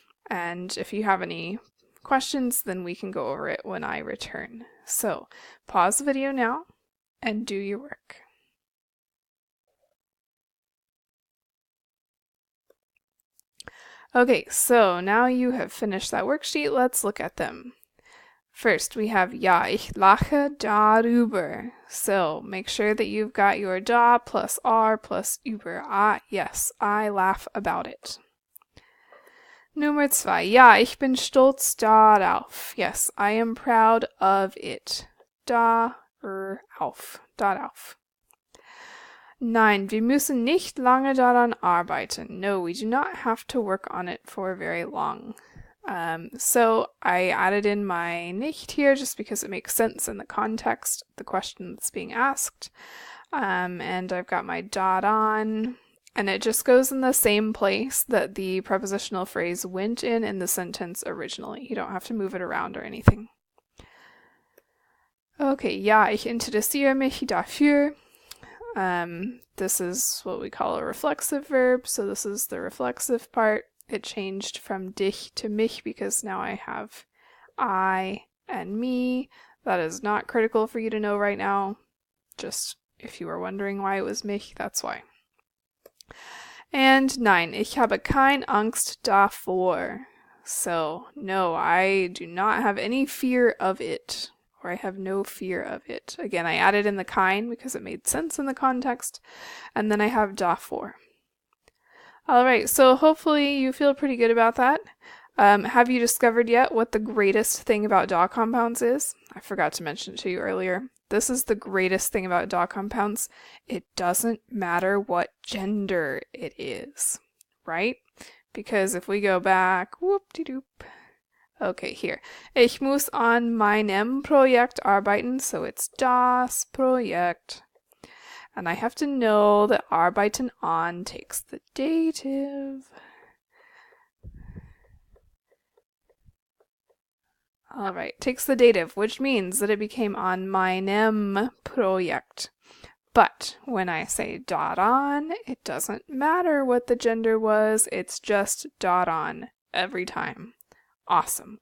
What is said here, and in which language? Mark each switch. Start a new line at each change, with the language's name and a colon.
English: And if you have any questions, then we can go over it when I return. So pause the video now and do your work. Okay, so now you have finished that worksheet. Let's look at them. First, we have
German: Ja, ich lache darüber.
English: So make sure that you've got your da plus R plus über. Ah, yes, I laugh about it.
German: Nummer 2. Ja, ich bin stolz darauf.
English: Yes, I am proud of it.
German: Darauf. Darauf. Nein, wir müssen nicht lange daran arbeiten.
English: No, we do not have to work on it for very long. So I added in my nicht here just because it makes sense in the context of the question that's being asked. And I've got my dot on, and it just goes in the same place that the prepositional phrase went in the sentence originally. You don't have to move it around or anything.
German: Okay, ja, ich interessiere mich dafür.
English: This is what we call a reflexive verb, so this is the reflexive part. It changed from dich to mich because now I have I and me. That is not critical for you to know right now. Just if you were wondering why it was mich, that's why.
German: And nein, ich habe keine Angst davor.
English: So, no, I do not have any fear of it. Or I have no fear of it. Again, I added in the kein because it made sense in the context. And then I have davor. Alright, so hopefully you feel pretty good about that. Have you discovered yet what the greatest thing about da compounds is? I forgot to mention it to you earlier. This is the greatest thing about da compounds. It doesn't matter what gender it is, right? Because if we go back, whoop-de-doop. Okay, here.
German: Ich muss an meinem Projekt arbeiten,
English: so it's
German: das Projekt.
English: And I have to know that
German: arbeiten an
English: takes the dative. Alright, takes the dative, which means that it became
German: an meinem Projekt.
English: But when I say daran, it doesn't matter what the gender was, it's just daran every time. Awesome.